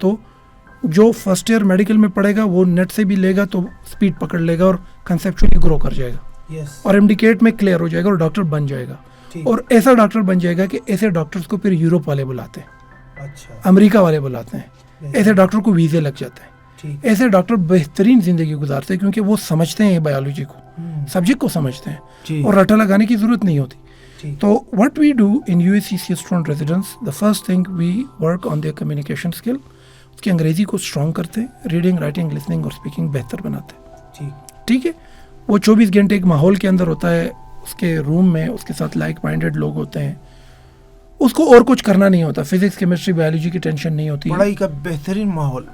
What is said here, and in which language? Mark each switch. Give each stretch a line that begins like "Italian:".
Urdu: تو جو first year medical میں پڑھے گا وہ نیٹ سے بھی لے گا تو اسپیڈ پکڑ لے گا اور کنسیپچولی گرو کر جائے گا, اور ایمڈیکیٹ میں کلیئر ہو جائے گا اور ڈاکٹر بن جائے گا. اور ایسا ڈاکٹر بن جائے گا کہ ایسے ڈاکٹرز کو پھر یوروپ والے بلاتے ہیں, امریکہ والے بلاتے ہیں, ایسے ڈاکٹر کو ویزے لگ جاتے ہیں. ایسے ڈاکٹر بہترین زندگی گزارتے ہیں کیونکہ وہ سمجھتے ہیں بایولوجی کو, سبجیکٹ کو سمجھتے ہیں, اور رٹا لگانے کی ضرورت نہیں ہوتی.
English: تو what we do in USECS student residence, the first thing we work on their communication skill.
Urdu: اس کی انگریزی کو اسٹرانگ کرتے ہیں, ریڈنگ, رائٹنگ, لسننگ اور اسپیکنگ بہتر بناتے ہیں. ٹھیک ہے, وہ 24 گھنٹے ایک ماحول کے اندر ہوتا ہے, اس کے روم میں اس کے ساتھ لائک مائنڈیڈ لوگ ہوتے ہیں, اس کو اور کچھ کرنا نہیں ہوتا, فزکس, کیمسٹری, بایولوجی کی ٹینشن نہیں ہوتی, پڑھائی کا بہترین ماحول,